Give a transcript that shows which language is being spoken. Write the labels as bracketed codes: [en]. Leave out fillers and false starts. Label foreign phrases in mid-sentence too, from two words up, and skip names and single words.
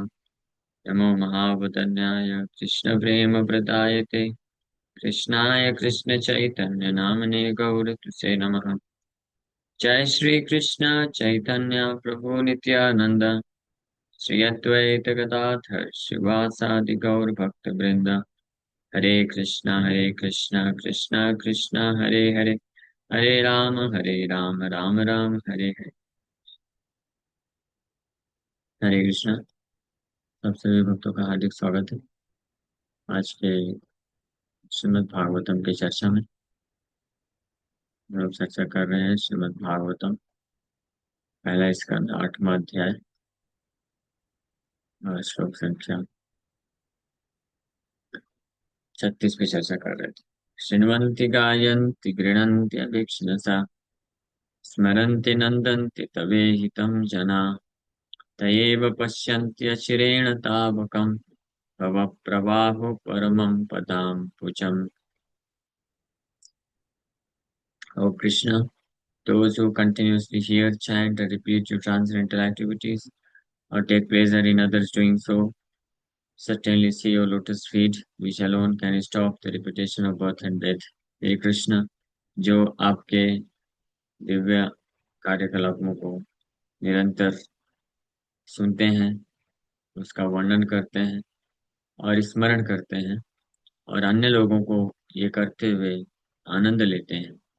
[sa] नमो महावदन्याय कृष्णप्रेमप्रदायते कृष्णाय कृष्णचैतन्य नामने गौरतुसे नमः। जय श्री कृष्ण चैतन्य प्रभु नित्यानंद श्री अद्वैत गदाधर शिवासादि गौर भक्त वृंद। हरे कृष्णा कृष्णा कृष्णा हरे हरे हरे राम राम राम हरे हरे। हरे कृष्णा। [hi] सब सभी भक्तों का हार्दिक स्वागत है आज के श्रीमद् भागवतम की चर्चा में। हम लोग चर्चा कर रहे हैं श्रीमद् भागवतम पहला स्कंद 8वां अध्याय और श्लोक संख्या 36 पे चर्चा कर रहे थे। [sa] शृण्वन्ति गायन्ति गृह्णन्ति अभीक्ष्णसा स्मरन्ति नन्दन्ति तवेहितं जना तयेव पश्यन्ति अचिरेण तावकम् भव प्रवाहो परमं पदां पुजम्। [en] O Krishna, those who continuously hear, chant, or repeat your transcendental activities, or take pleasure in others doing so, certainly see your lotus feet, which alone can stop the repetition of birth and death. [hi] हे कृष्ण, जो आपके दिव्य कार्यकलापों को निरंतर सुनते हैं, उसका वर्णन करते हैं और स्मरण करते हैं और अन्य लोगों को ये करते हुए आनंद लेते हैं,